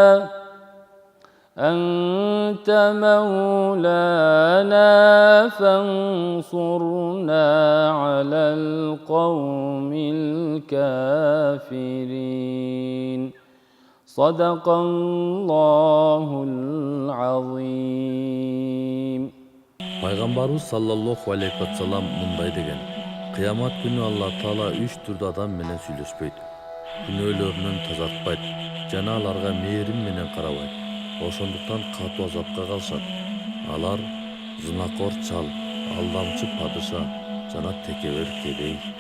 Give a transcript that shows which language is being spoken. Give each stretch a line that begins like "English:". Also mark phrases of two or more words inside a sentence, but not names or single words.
Arabic: أنت مولانا فانصرنا على القوم الكافرين صدق الله العظيم.
Kyrgyz: Пайгамбарыбыз
Arabic: صلى الله عليه وسلم
Kyrgyz: мындай деген: кыямат күнү Алла Таала 3 түрдүү адам менен сүйлөшпөйт, күнөөлөрүнөн тазартпайт жана аларга мээрим менен карабайт. Ошондуктан катуу азапка калышат. Алар зынакор чал, алдамчы падыша жана текебер кедей.